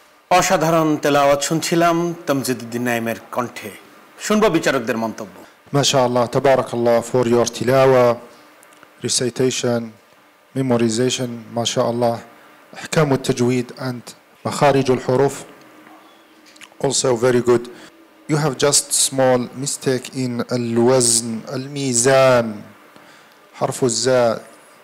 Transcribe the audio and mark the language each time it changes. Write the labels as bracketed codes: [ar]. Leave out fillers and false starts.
[bn] অসাধারণ তেলাওয়াত শুনছিলাম তামজিদউদ্দিন নাঈমের কণ্ঠে। শুনবো বিচারকদের মন্তব্য। [ar] ما شاء الله تبارك الله [en] for your [ar] تلاوة, [en] recitation, memorization. [ar] ما شاء الله. أحكام التجويد [en] and [ar] مخارج الحروف [en] also very good. You have just small mistake in الوزن, الميزان, حرف الزاء.